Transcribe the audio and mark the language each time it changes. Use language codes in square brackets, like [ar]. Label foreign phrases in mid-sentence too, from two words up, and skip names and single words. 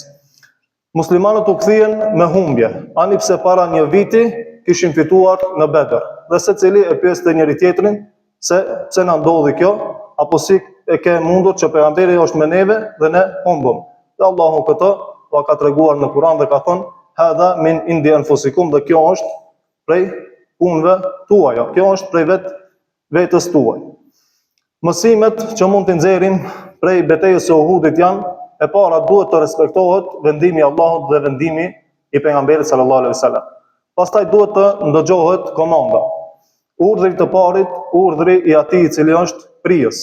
[sq] Muslimanët u kthyen me humbje, ani pse para një viti kishin fituar në Bedër. Dhe secili e pyeste njëri tjetrin se pse na ndodhi kjo, apo si e ke mundur që pejgamberi është me neve dhe ne humbëm. Dhe Allahu këtë ka treguar në Kur'an dhe ka thënë [ar] هذا من عند أنفسكم, [sq] dhe kjo është prej punëve tuaja, kjo është prej vetës tuaj. Mësimet që mund të nxjerrim prej betejës së Uhudit janë: e para, duhet të respektohet vendimi i Allahut dhe vendimi i pejgamberit [ar] صلى الله عليه وسلم. [sq] Pastaj duhet të ndëgjohet komanda. Urdhri të parit, urdhri i atij i cili është prijës.